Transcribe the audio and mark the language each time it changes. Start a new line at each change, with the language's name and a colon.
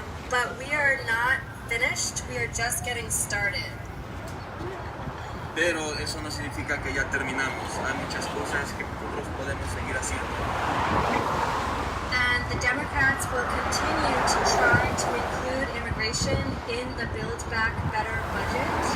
English: But we are not finished, we are just getting started.
Spanish: Pero eso no significa que ya terminamos. Hay muchas cosas que nosotros podemos seguir haciendo.
English: And the Democrats will continue to try to include immigration in the Build Back Better budget.